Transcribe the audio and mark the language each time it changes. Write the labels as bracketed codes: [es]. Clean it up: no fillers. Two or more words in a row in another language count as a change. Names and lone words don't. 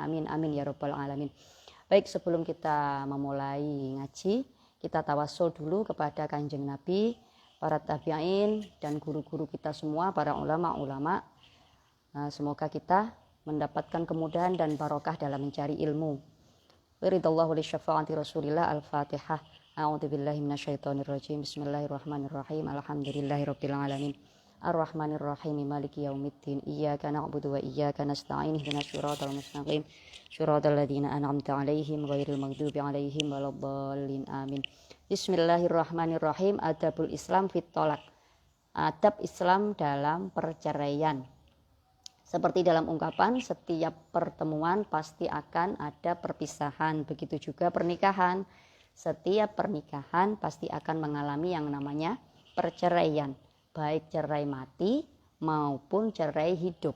[ar] آمين آمين يا رب العالمين. [id] Baik, sebelum kita memulai ngaji, kita tawasul dulu kepada Kanjeng Nabi, para tabi'in dan guru-guru kita semua, para ulama-ulama. Semoga kita mendapatkan kemudahan dan barokah dalam mencari ilmu. [ar] Wiridallahu li syafaati Rasulillah. Al-Fatihah. أعوذ بالله من الشيطان الرجيم. Bismillahirrahmanirrahim. الحمد لله رب العالمين. الرحمن الرحيم مالك يوم الدين. إياك نعبد وإياك نستعين اهدنا الصراط المستقيم. صراط الذين أنعمت عليهم غير المغضوب عليهم ولا الضالين. Amin. [id] Bismillahirrahmanirrahim. [ar] آداب الإسلام في الطلاق. [id] Adab Islam dalam perceraian. Seperti dalam ungkapan, setiap pertemuan pasti akan ada perpisahan. Begitu juga pernikahan. Setiap pernikahan pasti akan mengalami yang namanya perceraian, baik cerai mati maupun cerai hidup.